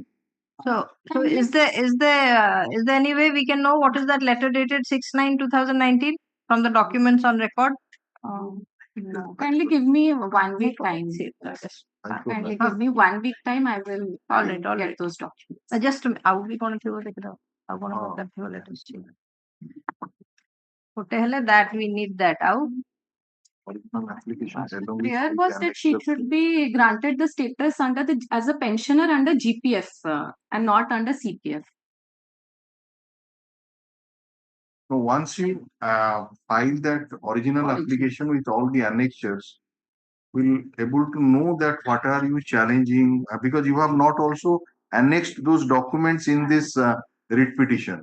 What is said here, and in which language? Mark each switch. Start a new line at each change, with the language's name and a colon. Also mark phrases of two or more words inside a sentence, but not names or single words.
English: So is there any way we can know what is that letter dated 6/9/2019 from the documents on record? no. Kindly give me 1 week time. Kindly give me 1 week time. I will All right. get those documents.
Odia: Just ଆଉ ବି କଣ ଥିବ ଦେଖିଦବ ଆଉ କଣ ଦରକାର ଥିବ latest ଗୋଟେ ହେଲେ
English: that we need that
Odia: ଆଉ
English: Original application along with Here the was that she annexure should be granted the status under the as a pensioner under GPF and not under CPF. So once you file that original application with all the annexures, we'll able to know that what are you challenging because you have not also annexed those documents in this writ petition.